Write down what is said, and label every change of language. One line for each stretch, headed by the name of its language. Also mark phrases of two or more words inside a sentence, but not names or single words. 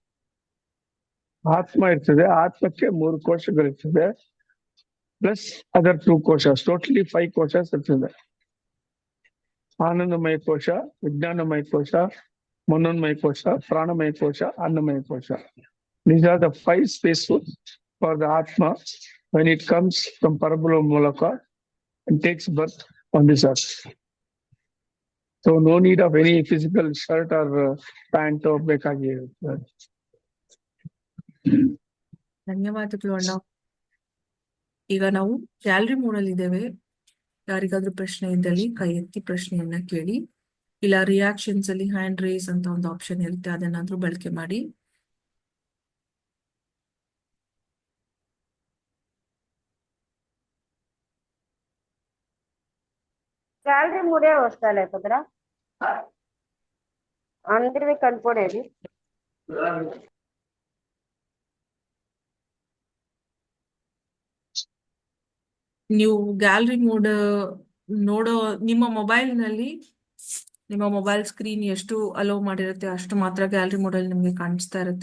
Kannada: ಆತ್ಮ ಇರ್ತದೆ, ಆತ್ಮಕ್ಕೆ 3 ಕೋಶಗಳಿರ್ತದೆ
English: plus other
Kannada: 2 ಕೋಶಸ್, ಟೋಟಲಿ 5 ಕೋಶಸ್ ಇರ್ತದೆ. ಆನಂದಮಯ ಕೋಶ, ವಿಜ್ಞಾನಮಯ ಕೋಶ, ಮನೋನ್ಮಯ ಕೋಶ, ಪ್ರಾಣಮಯ ಕೋಶ, ಅನ್ನಮಯ ಕೋಶ.
English: These are the 5 spaces for the Atma when it comes from Parabrahma Mulaka and takes birth on this earth. So no need of any physical shirt or pant or ಬೇಕಾಗಿ.
Kannada: ಧನ್ಯವಾದಗಳು ಅಣ್ಣ. ಈಗ ನಾವು ಗ್ಯಾಲರಿ ಮೋಡಲ್ಲಿ ಇದ್ದೇವೆ. ಯಾರಿಗಾದ್ರೂ ಪ್ರಶ್ನೆ ಇದ್ದಲ್ಲಿ ಕೈ ಎತ್ತಿ ಪ್ರಶ್ನೆಯನ್ನ ಕೇಳಿ, ಇಲ್ಲ ರಿಯಾಕ್ಷನ್ಸ್ ಅಲ್ಲಿ
English: hand raise
Kannada: ಅಂತ ಒಂದು ಆಪ್ಷನ್ ಇರುತ್ತೆ, ಅದನ್ನಾದ್ರೂ ಬಳಕೆ ಮಾಡಿ.
Telugu: శాలరీ మూడే వస్తాలే కదరా అందరివి కనపడేది.
Kannada: ನೀವು ಗ್ಯಾಲರಿ ಮೋಡ್ ನೋಡೋ ನಿಮ್ಮ ಮೊಬೈಲ್ ಸ್ಕ್ರೀನ್ ಎಷ್ಟು ಅಲೋ ಮಾಡಿರುತ್ತೆ ಅಷ್ಟು ಮಾತ್ರ ಗ್ಯಾಲರಿ ಮೋಡ್ ಅಲ್ಲಿ ನಿಮ್ಗೆ ಕಾಣಿಸ್ತಾ ಇರುತ್ತೆ.